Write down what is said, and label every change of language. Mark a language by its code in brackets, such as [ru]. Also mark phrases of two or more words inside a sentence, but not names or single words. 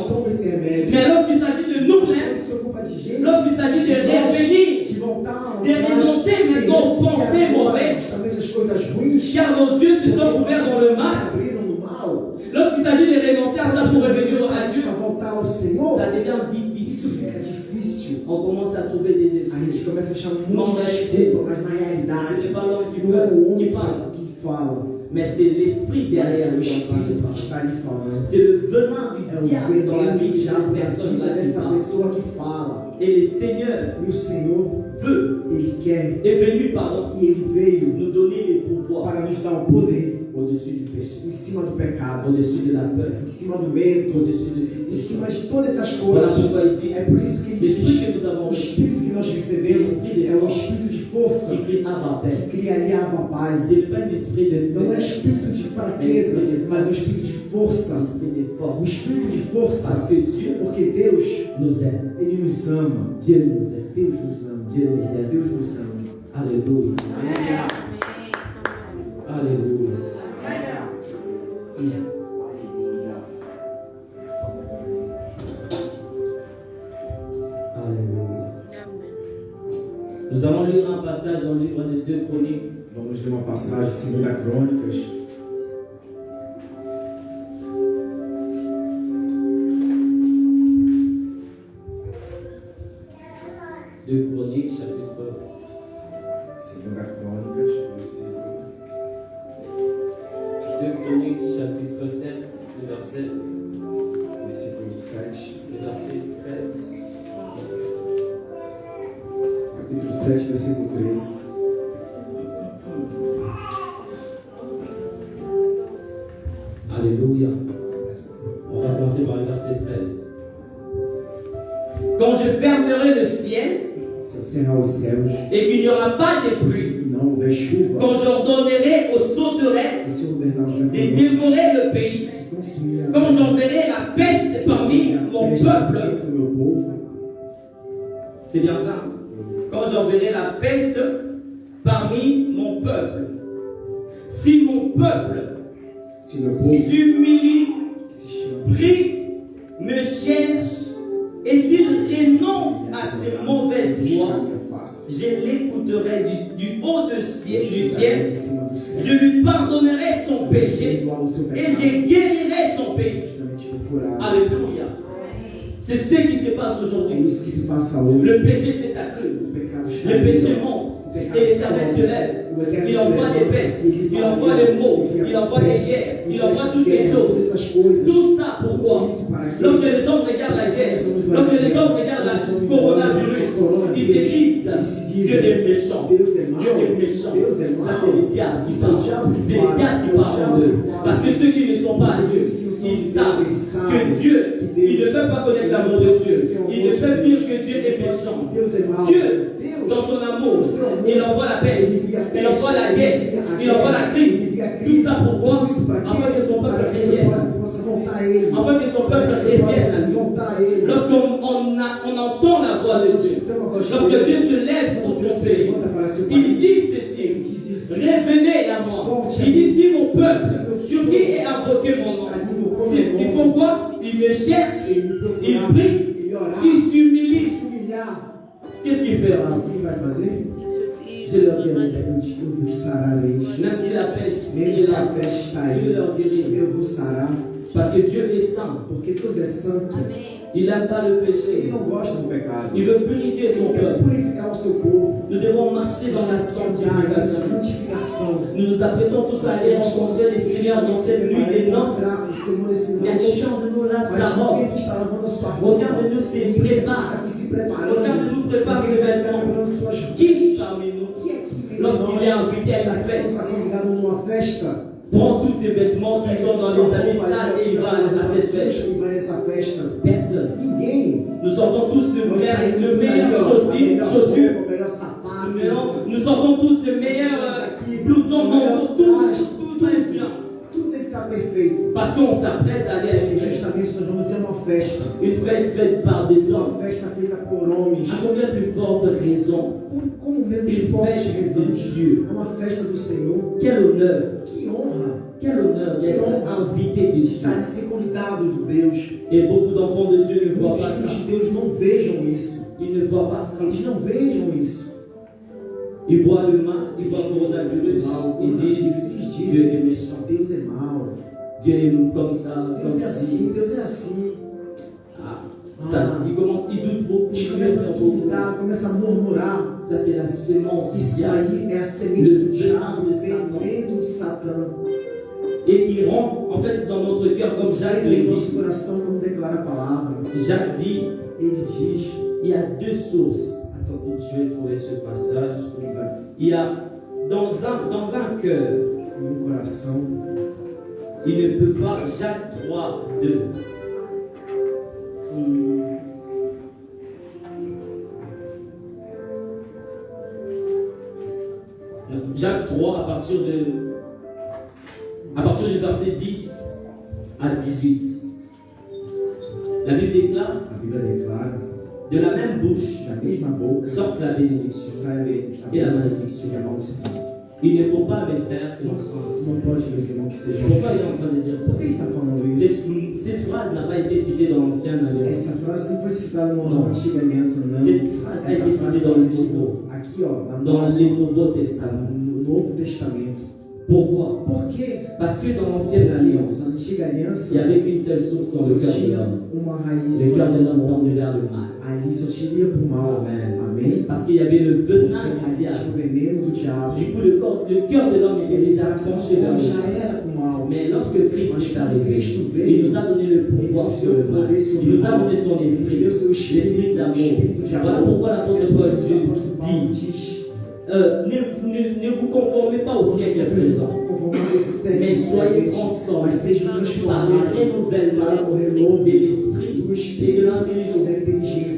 [fr] Mais lorsqu'il s'agit de nous-mêmes, lorsqu'il s'agit de revenir, de renoncer maintenant aux pensées mauvaises, car nos yeux se sont ouverts dans le mal. Lorsqu'il s'agit de renoncer à ça pour revenir à Dieu, ça devient difficile. On commence à trouver des [pt] A gente [fr] excuses. [pt] começa a achar um monte de desculpa, mas na realidade [fr] C'est pas l'homme qui [pt] não é o [fr] parle, [pt] homem que fala, [fr] mais c'est l'esprit [pt] mas [fr] derrière [pt] é o [fr] qui est en train de [pt] Espírito que [fr] parler. [pt] está ali falando. [fr] C'est le venin [pt] É [fr] du [pt] o [fr] diable dans la vie [pt] veneno de já [fr] cette [pt] na [fr] personne [pt] vida [fr] là qui [pt] dessa [fr] parle. [pt] pessoa que fala. [fr] Et le Seigneur [pt] E o Senhor, [fr] veut, [pt] Ele quer, [fr] est venu, pardon, [pt] e Ele veio [fr] nous donner les pouvoirs [pt] para nos dar o poder [fr] au-dessus du péché, [pt] em cima do pecado, [fr] au-dessus de la peur, [pt] em cima do medo, [fr] au-dessus de toutes [pt] em [fr] ces [pt] cima [fr] choses. [pt] de todas essas [fr] Voilà [pt] coisas. [fr] pourquoi il dit, [pt] É por isso que Ele [fr] l'esprit [pt] diz, [fr] que nous avons [pt] o [fr] reçu, [pt] Espírito que nós recebemos é um Espírito de força [fr] qui crie Abba [pt] que [fr] Père. [pt] criaria a paz. [fr] C'est pas un esprit de [pt] Não é [fr] faiblesse, [pt] espírito de fraqueza, mas é um espírito de [fr] c'est un [pt] força. [fr] esprit de [pt] O [fr] force. [pt] espírito de [fr] Parce [pt] força, [fr] que Dieu [pt] porque Deus, [fr] nous aime. [pt] Ele nos ama. [fr] Dieu nous aime. [pt] Deus nos ama. [fr] Dieu nous aime. [pt] Deus nos ama. [fr] Alléluia. Alléluia. Alléluia. Nous allons lire un passage dans le livre des 2 Chroniques. [pt] Vamos ler uma passagem de 2 Crônicas. [fr] Deux Chroniques, chapitre [pt] 2 Crônicas, versículo [fr] 2 Chroniques, chapitre 7, verset 7. 13. [pt] Capítulo 7, versículo 13. [fr] Alléluia. On va commencer par le verset 13. Quand je fermerai le ciel [pt] Se eu cerrar os céus [fr] et qu'il n'y aura pas de pluie, [pt] e não houver chuva, [fr] quand j'ordonnerai aux sauterelles [pt] e se ordenar os [fr] de [pt] ventos [fr] dévorer le pays, [pt] de consumir a [fr] quand j'enverrai la peste parmi mon peuple, [pt] do meu povo, [fr] c'est bien ça, quand j'enverrai la peste parmi mon peuple, si mon peuple [pt] se o meu povo [fr] s'humilie, [pt] se chama, [fr] prie, me cherche, et s'il renonce à ses mauvaises [pt] se [fr] voies, [pt] chama minha face. [fr] je l'écouterai du haut du ciel, [pt] Em cima do céu. [fr] je lui pardonnerai son péché [pt] Perdoar o seu [fr] et [pt] pecado. [fr] je guérirai son pays. [pt] Justamente por curar. [fr] Alléluia. C'est ce qui se passe [pt] É [fr] aujourd'hui. [pt] isso que se passa hoje. [fr] Le péché s'est accru. [pt] O pecado está [fr] Le péché [pt] aí. [fr] monte. [pt] O pecado [fr] Et l'Éternel se lève. [pt] O Eterno [fr] Il [pt] se [fr] envoie [pt] leva. [fr] des pestes. [pt] Ele [fr] Il [pt] vai [fr] envoie [pt] guerra. [fr] des maux. [pt] Ele [fr] Il envoie des [pt] peste. [fr] guerres. Il [pt] Ele [fr] envoie [pt] faz [fr] toutes ces [pt] guerra, [fr] choses. [pt] todas essas coisas. [fr] Tout ça pourquoi? [pt] Isso para quê? [fr] Lorsque les hommes regardent la guerre, lorsque les hommes regardent le coronavirus, ils se disent Dieu est méchant. [pt] Deus é mau. [fr] Dieu est méchant. [pt] Deus é mau. [fr] Ça, c'est les diables qui [pt] Isso é o [fr] parlent. [pt] diabo que [fr] C'est les [pt] fala. [fr] diables qui [pt] É o [fr] parlent [pt] diabo [fr] d'eux. [pt] que fala. [fr] Parce que ceux qui ne sont pas à Dieu, ils savent que Dieu, ils ne peuvent pas connaître l'amour de Dieu. Ils ne peuvent dire que Dieu est méchant. [pt] Deus é mau. [fr] Dieu, [pt] Deus, [fr] dans son amour, il envoie la peste, il envoie la guerre, il envoie la crise. Tout ça pourquoi? Afin que son peuple revienne. [pt] possa voltar a Ele. [fr] Afin que son peuple revienne. [pt] Voltar a Ele. [fr] Lorsqu'on entend la voix de Dieu, lorsque Dieu se lève pour son pays, il dit ceci, revenez à moi. Il dit si mon peuple, sur qui est invoqué mon nom, ils font quoi? Ils me cherchent, ils prient, s'ils s'humilient, Qu'est-ce qu'il fait? [pt] O que vai fazer? [fr] Je leur guéris. [pt] Eu vos sararei. [fr] Même si la peste [pt] Mesmo [fr] est [pt] se a [fr] là, [pt] peste está [fr] je [pt] aí, [fr] leur guéris. [pt] eu vou sarar. [fr] Parce que Dieu est saint. [pt] Porque Deus é santo. [fr] Il n'aime pas le [pt] Ele [fr] péché. [pt] não gosta do pecado. [fr] Il veut purifier son [pt] Ele quer [fr] peuple. [pt] purificar o seu povo. [fr] Nous devons marcher dans la sanctification. [pt] Santificação. [fr] Nous nous apprêtons tous à aller rencontrer les Seigneurs dans cette nuit des noces. Mais chacun de nous lave sa robe. Aucun de nous se prépare. Aucun de nous prépare ses vêtements. Qui parmi nous, lorsqu'il est invité à une fête, prend tous ses vêtements qui sont dans les habits sales et il va à cette fête? Personne. Nous sortons tous le meilleur chaussure. Nous sortons tous le meilleur blouson, manteau, tout très bien. [pt] Tudo tem que estar perfeito. [fr] Parce qu'on s'apprête à aller à une fête. [pt] Justamente nós vamos ter uma festa. [fr] Une fête faite par des hommes. [pt] Uma festa feita por homens. [fr] À combien plus forte raison? [pt] Como menos [fr] Une [pt] forte [fr] fête [pt] razão. [fr] de Dieu. [pt] É uma festa do Senhor. [fr] Quel honneur. [pt] Que honra. [fr] Quel honneur d'être invité de Dieu. [pt] Estar de ser convidado de Deus. [fr] Et beaucoup d'enfants de Dieu ne voient pas ça. [pt] Os filhos de Deus não vejam isso. [fr] Ils ne voient pas ça. [pt] Eles não vejam isso. [fr] Ils voient le mal, ils voient Coronavirus et disent Dieu est méchant. [pt] Deus é mau. [fr] Dieu est comme ça, comme [pt] Deus é [fr] ci. [pt] assim. Deus é assim. [fr] Ça, ils doutent beaucoup. [pt] Eles começam a duvidar, começam a murmurar. [fr] Ça, c'est la semence du [pt] Isso [fr] diable. [pt] aí é a semente do diabo, veneno de Satã. [fr] Et qui rentre, en fait, dans notre cœur, comme Jacques le [pt] Em nosso [fr] dit. [pt] coração, como declara a palavra. [fr] Jacques dit, [pt] Ele diz, [fr] il y a deux sources. Attendez, je vais trouver ce passage. Il y a, dans un cœur, [pt] no coração, [fr] il ne peut pas, Jacques 3, 2. Jacques 3, à partir du verset 10 à 18. La Bible déclare, [pt] a Bíblia declara, [fr] de la même bouche [pt] da mesma boca [fr] sorte la bénédiction. [pt] sai a benedição e a maldição. [fr] Il ne faut pas, mes frères, que l'on soit ainsi. [pt] Não pode, meus irmãos, que seja [fr] Pourquoi [pt] assim. [fr] il est en train de dire ça? [pt] Por que ele está falando isso? [fr] Cette phrase n'a pas été citée dans l'Ancienne Alliance. [pt] Essa frase não foi citada Não. na antiga aliança, não. [fr] Cette phrase a été citée dans le Nouveau, [pt] Aqui, ó, [fr] dans le Nouveau Testament. [pt] no Novo Testamento. [fr] Pourquoi? [pt] Por quê? [fr] Parce que dans l'Ancienne [pt] Na [fr] Alliance, [pt] antiga aliança, [fr] il n'y avait qu'une seule source dans le [pt] só [fr] cœur de [pt] tinha [fr] l'homme. [pt] uma raiz [fr] Le [pt] de [fr] cœur de [pt] coração [fr] l'homme [pt] bom. [fr] tourne vers le mal. [pt] Ali só tinha pro mal. [fr] Amen. [pt] Amém? [fr] Parce qu'il y avait le venin [pt] Porque [fr] du [pt] ali tinha [fr] diable. [pt] o veneno do diabo. [fr] Du coup, le cœur de l'homme était déjà penché vers le [pt] Já [fr] mal. [pt] era pro mal. [fr] Mais lorsque Christ est arrivé, il nous a donné le pouvoir sur le mal. Il nous a donné son esprit, l'esprit d'amour. Voilà pourquoi l'apôtre Paul dit ne vous conformez pas au siècle présent, mais soyez transformés par le renouvellement de l'esprit et de l'intelligence.